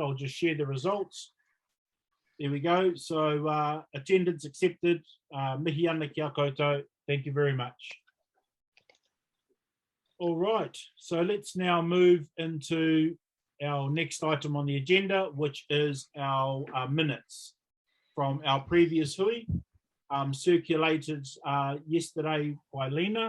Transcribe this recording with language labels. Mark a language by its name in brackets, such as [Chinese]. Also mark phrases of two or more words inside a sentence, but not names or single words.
[English] I'll just share the results. There we go. So attendance accepted. [Māori] Mihi ana kia koutou. [English] Thank you very much. All right, so let's now move into our next item on the agenda, which is our minutes from our previous hui, circulated yesterday by Lena.